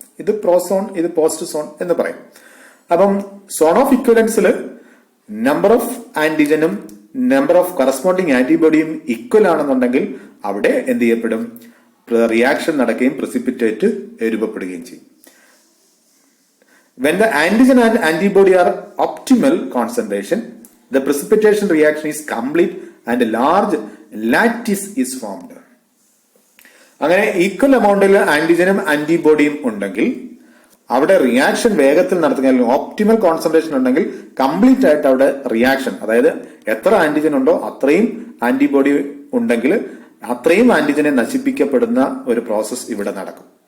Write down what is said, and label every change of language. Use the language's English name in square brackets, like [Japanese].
[Malayalam] ഇത് പ്രോസോൺ, ഇത് post zone എന്ന് പറയും. അപ്പം zone of ഇക്വലൻസിൽ number of ആന്റിജനും number of corresponding ആന്റിബോഡിയും equal ആണെന്നുണ്ടെങ്കിൽ അവിടെ എന്ത് ചെയ്യപ്പെടും? റിയാക്ഷൻ നടക്കുകയും precipitate രൂപപ്പെടുകയും ചെയ്യും. [English] When the antigen and antibody are optimal concentration, the precipitation reaction is complete and a large lattice is formed. [Malayalam] അങ്ങനെ ഈക്വൽ എമൗണ്ടിൽ ആന്റിജനും ആന്റിബോഡിയും ഉണ്ടെങ്കിൽ അവിടെ റിയാക്ഷൻ വേഗത്തിൽ നടത്തുക, ഓപ്റ്റിമൽ കോൺസെൻട്രേഷൻ ഉണ്ടെങ്കിൽ കംപ്ലീറ്റ് ആയിട്ട് അവിടെ റിയാക്ഷൻ, അതായത് എത്ര ആന്റിജൻ ഉണ്ടോ അത്രയും ആന്റിബോഡി ഉണ്ടെങ്കിൽ അത്രയും ആന്റിജനെ നശിപ്പിക്കപ്പെടുന്ന ഒരു പ്രോസസ് ഇവിടെ നടക്കും.